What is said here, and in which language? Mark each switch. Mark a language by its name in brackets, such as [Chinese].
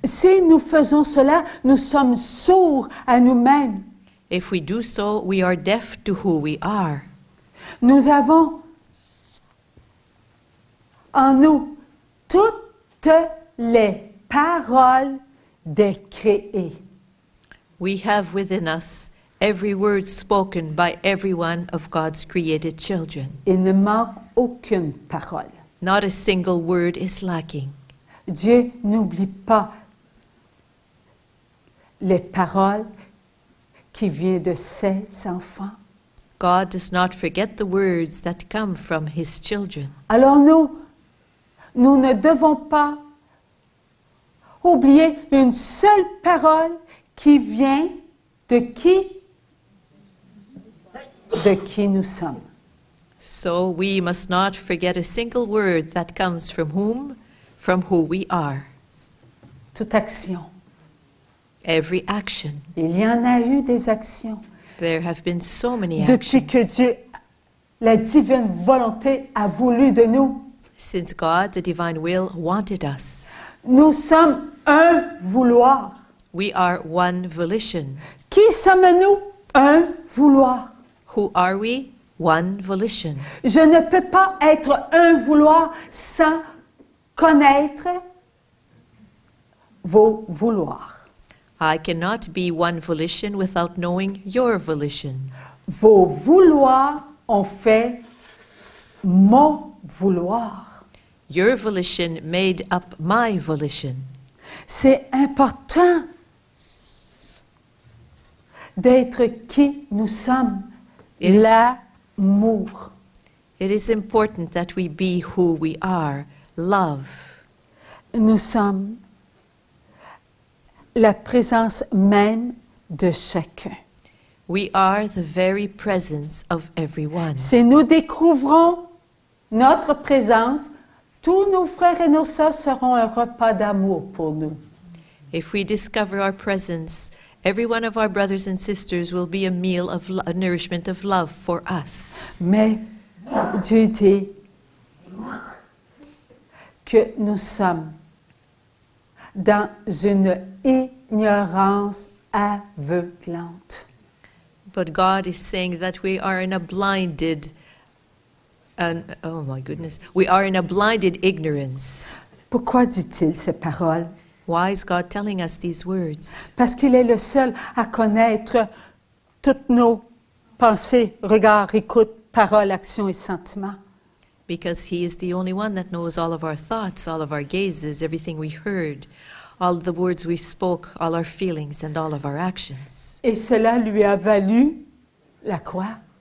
[French] Si nous faisons cela, nous sommes sourds à nous-mêmes. [English] If we do so, we are deaf to who we are. [French] Nous avons en nous toutes les paroles des créés. [English] We have within us every word spoken by every one of God's created children. [French] Il ne manque aucune parole. [English] Not a single word is lacking. [French] Dieu n'oublie pas les paroles qui viennent de ses enfants. [English] God does not forget the words that come from His children. [French] Alors nous ne devons pas oublier une seule parole qui vient de qui nous sommes. [English] So we must not forget a single word that comes from whom? From who we are. [French] Toute action. [English] Every action. [French] Il y en a eu des actions. [English] There have been so many [French] Depuis [English] actions. [French] que Dieu, la divine volonté, a voulu de nous. [English] Since God, the divine will, wanted us. [French] Nous sommes un vouloir. [English] We are one volition. [French] Qui sommes-nous? Un vouloir. [English] Who are we? One volition. [French] Je ne peux pas être un vouloir sans connaître vos vouloirs. [English] I cannot be one volition without knowing your volition. [French] Vos vouloirs ont fait mon vouloir. [English] Your volition made up my volition. [French] C'est important d'être qui nous sommes. [English] It is- [French] L'amour. [English] It is important that we be who we are, love. [French] Nous sommes la présence même de chacun. [English] We are the very presence of everyone. [French] Si nous découvrons notre présence, tous nos frères et nos sœurs seront un repas d'amour pour nous. [English] If we discover our presence, every one of our brothers and sisters will be a meal of a nourishment of love for us. [French] Mais Dieu dit que nous sommes dans une ignorance aveuglante. [English] But God is saying that we are in a blinded, oh my goodness, we are in a blinded ignorance. [French] Pourquoi dit-il ces paroles? [English] Why is God telling us these words? [French] Parce qu'il est le seul à connaître toutes nos pensées, regards, écoutes, paroles, actions et sentiments. [English] Because He is the only one that knows all of our thoughts, all of our gazes, everything we heard, all the words we spoke, all our feelings, and all of our actions. [French] Et cela lui a valu la croix.